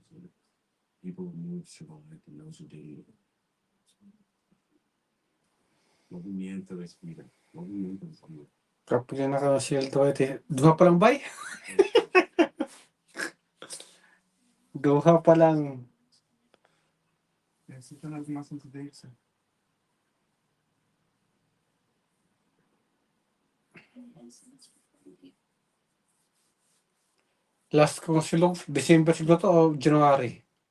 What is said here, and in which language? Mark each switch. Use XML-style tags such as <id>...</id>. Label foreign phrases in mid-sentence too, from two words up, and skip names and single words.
<en>And people who survived and those who didn't.</en> <es>Movimiento es vida. Movimiento es vida.</es> <tl>Kapag yung naka-shield to,</tl> <ceb>duha pa lang bay? Duha pa lang.</ceb> <es>Necesitan algo más antes de irse.</es> <tl>Last kong silog, December siguro to o January.</tl>